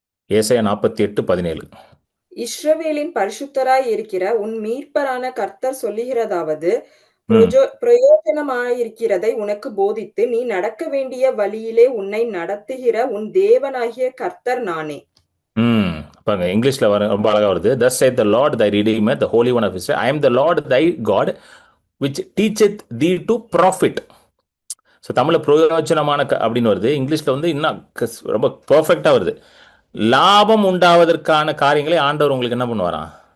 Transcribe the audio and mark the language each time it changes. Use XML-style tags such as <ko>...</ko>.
<ta>ஏசாயா 48:17. இஸ்ரவேலின் பரிசுத்தராய் இருக்கிற உன் மீட்பரான கர்த்தர் சொல்லுகிறதாவது, ம் பிரயோஜனமாயிருக்கிறதை உனக்கு போதித்து நீ நடக்க வேண்டிய வழியிலே உன்னை நடத்துகிற உன் தேவனாகிய கர்த்தர் நானே. பாருங்க, இங்கிலீஷ்ல ரொம்ப அழகா வருது.</ta> <en>Thus saith the Lord thy Redeemer, the Holy One of Israel, I am the Lord thy God, which teacheth thee to profit.</en> <ta>So தமிழில் பிரயோஜனமான அப்படின்னு வருது. இங்கிலீஷில் வந்து இன்னும் ரொம்ப பர்ஃபெக்டாக வருது. லாபம் உண்டாவதற்கான காரியங்களை ஆண்டவர் உங்களுக்கு என்ன பண்ணுவாராம்?</ta>